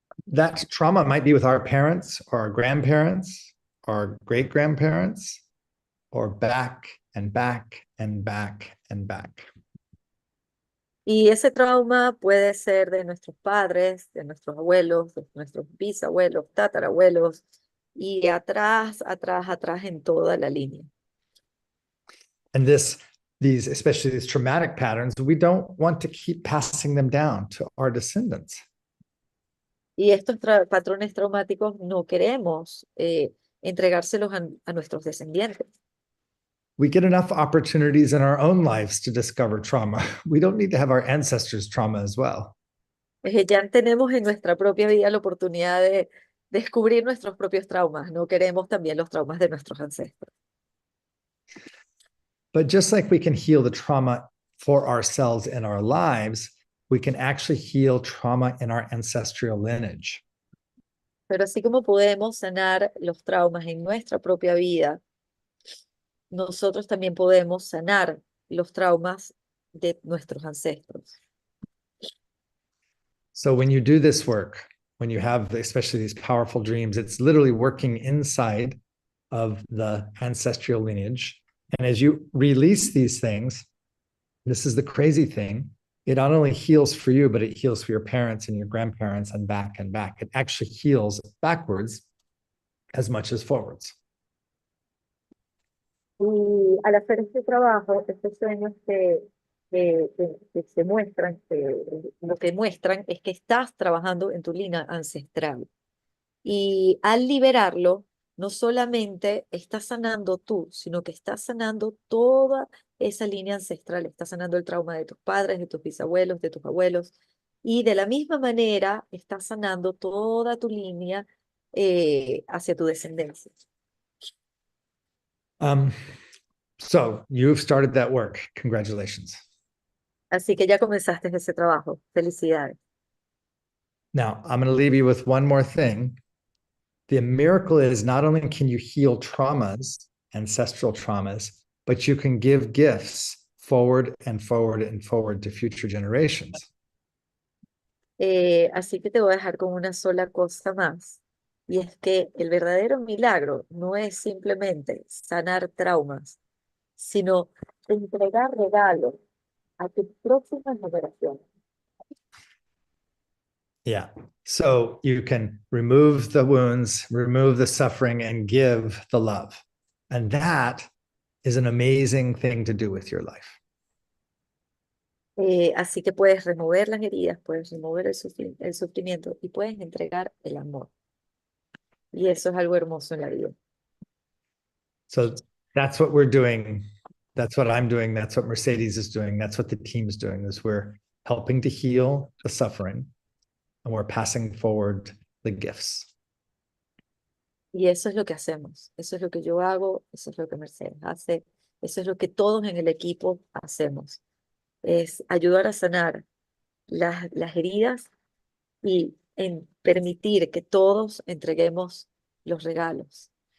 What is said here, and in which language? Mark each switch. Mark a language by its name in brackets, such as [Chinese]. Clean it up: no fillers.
[English] That trauma might be with our parents or our grandparents or great-grandparents, or back and back and back and back. [Spanish] Y ese trauma puede ser de nuestros padres, de nuestros abuelos, de nuestros bisabuelos, tatarabuelos, y atrás, atrás, atrás en toda la línea. [English] And especially these traumatic patterns, we don't want to keep passing them down to our descendants. [Spanish] Y estos patrones traumáticos no queremos entregárselos a nuestros descendientes. [English] We get enough opportunities in our own lives to discover trauma. We don't need to have our ancestors' trauma as well. [Spanish] Ya tenemos en nuestra propia vida la oportunidad de descubrir nuestros propios traumas. No queremos también los traumas de nuestros ancestros. [English] But just like we can heal the trauma for ourselves in our lives, we can actually heal trauma in our ancestral lineage. [Spanish] Pero así como podemos sanar los traumas en nuestra propia vida, nosotros también podemos sanar los traumas de nuestros ancestros. [English] So when you do this work, when you have especially these powerful dreams, it's literally working inside of the ancestral lineage. And as you release these things, this is the crazy thing, it not only heals for you, but it heals for your parents and your grandparents and back and back. It actually heals backwards as much as forwards. [Spanish] Y al hacer este trabajo, estos sueños que se muestran, lo que muestran es que estás trabajando en tu línea ancestral. Y al liberarlo, no solamente estás sanando tú, sino que estás sanando toda esa línea ancestral. Estás sanando el trauma de tus padres, de tus bisabuelos, de tus abuelos. Y de la misma manera, estás sanando toda tu línea hacia tu descendencia. [English] So you've started that work. Congratulations. [Spanish] Así que ya comenzaste ese trabajo. Felicidades. [English] Now, I'm going to leave you with one more thing. The miracle is not only can you heal traumas, ancestral traumas, but you can give gifts forward and forward and forward to future generations. [Spanish] Así que te voy a dejar con una sola cosa más. Y es que el verdadero milagro no es simplemente sanar traumas, sino entregar regalos a tus próximas generaciones. [English] Yeah. So you can remove the wounds, remove the suffering, and give the love. And that is an amazing thing to do with your life. [Spanish] Así que puedes remover las heridas, puedes remover el sufrimiento y puedes entregar el amor. Y eso es algo hermoso en la vida. [English] So that's what we're doing. That's what I'm doing. That's what Mercedes is doing. That's what the team is doing, is we're helping to heal the suffering, and we're passing forward the gifts. [Spanish] Y eso es lo que hacemos, eso es lo que yo hago, eso es lo que Mercedes hace, eso es lo que todos en el equipo hacemos. Es ayudar a sanar las heridas y en permitir que todos entreguemos los regalos.